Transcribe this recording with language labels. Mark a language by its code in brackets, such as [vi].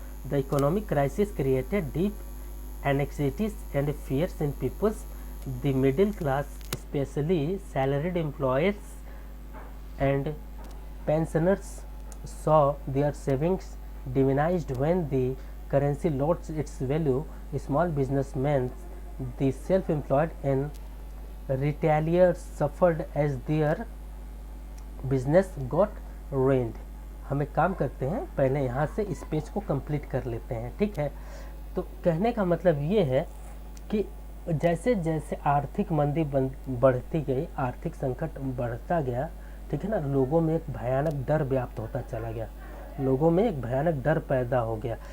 [en] The economic crisis created deep anxieties and fears in peoples, the middle class specially salaried employers and pensioners saw their savings diminished when the currency lost its value. Small businessmen, the self-employed and retailers suffered as their business got ruined. [hi] हम एक काम करते हैं, पहले यहाँ से इस page को कंप्लीट कर लेते हैं, ठीक है। तो कहने का मतलब ये है कि जैसे जैसे आर्थिक मंदी बढ़ती गई, आर्थिक संकट बढ़ता गया, ठीक है ना, लोगों में एक भयानक डर व्याप्त होता चला गया, लोगों में एक भयानक डर पैदा हो गया।